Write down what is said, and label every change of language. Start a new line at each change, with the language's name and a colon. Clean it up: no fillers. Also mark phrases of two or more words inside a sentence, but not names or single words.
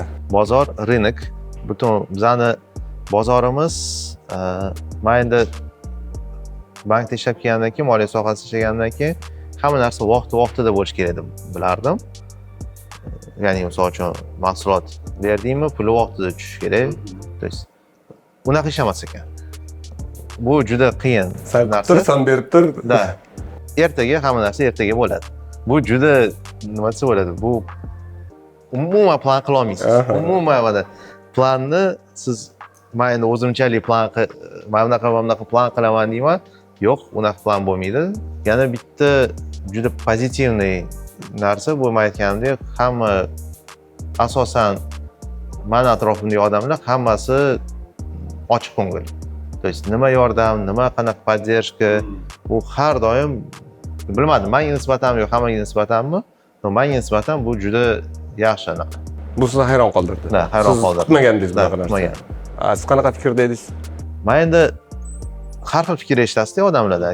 Uzbek: Bozor, rinek, butun bizani bozorimiz, men endi bankda ishlab kelgandan keyin, moliya sohasida ishlagandan keyin hamma narsa vaqtida bo'lishi kerak deb bilardim. Ya'ni misol uchun mahsulot berdingmi, puli vaqtida tushishi kerak.
Russian: То есть
Uzbek: unaqa ishlamas ekan. Bu juda qiyin narsa. Tursan berib tur. Da. Ertaga hamma narsa ertaga bo'ladi. Bu juda nima desa bo'ladi? Bu umuman plan qila olmaysiz. Umuman mana planni siz men endi o'zimchalik men bunaqa plan qilaman deyman. Yo'q, unaqa plan bo'lmaydi. Yana bitta juda pozitivniy narsa bu, men aytganimdek, hamma asosan meni atrofimdagi odamlar hammasi ochiq ko'ngil.
Russian: То есть
Uzbek: nima yordam, nima qanaqa поддержка, bu har doim bilmadim, menga nisbatanmi yo'q, hammaga nisbatanmi? Menga nisbatan bu juda yaxshi anaqa. Bu sizni hayron qoldirdi. Ha, hayron qoldirdi. Kutmagandingiz bunaqa narsa. Kutmagan. Siz qanaqa fikrda edingiz? Men endi har xil fikr eshitasiz odamlardan.